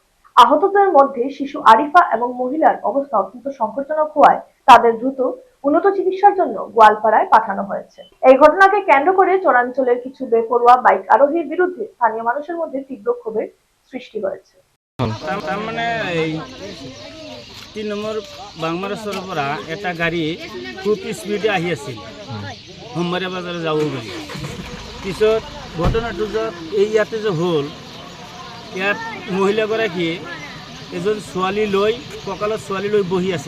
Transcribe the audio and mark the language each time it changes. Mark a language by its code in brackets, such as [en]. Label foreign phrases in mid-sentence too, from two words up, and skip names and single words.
[bn] আহতদের মধ্যে শিশু আরিফা এবং মহিলার অবস্থা অত্যন্ত সংকটজনক হওয়ায় তাদের দ্রুত উন্নত চিকিৎসার জন্য গোয়ালপাড়ায় পাঠানো হয়েছে। এই ঘটনাকে কেন্দ্র করে চরাঞ্চলের কিছু বেপরোয়া বাইক আরোহীর বিরুদ্ধে স্থানীয় মানুষের মধ্যে তীব্র ক্ষোভের সৃষ্টি হয়েছে। [as] তার মানে এই 3 নম্বর বাংমারেশ্বর পৰা এটা গাড়ী খুব স্পীডে আহি আছিল সোমবাৰে বজাৰে যাব বুলি। পিছত ঘটনাটো ইয়াতে যে হ'ল, ইয়াত মহিলাগৰাকী এজন ছোৱালী লৈ কঁকালত ছোৱালী লৈ বহি আছিল।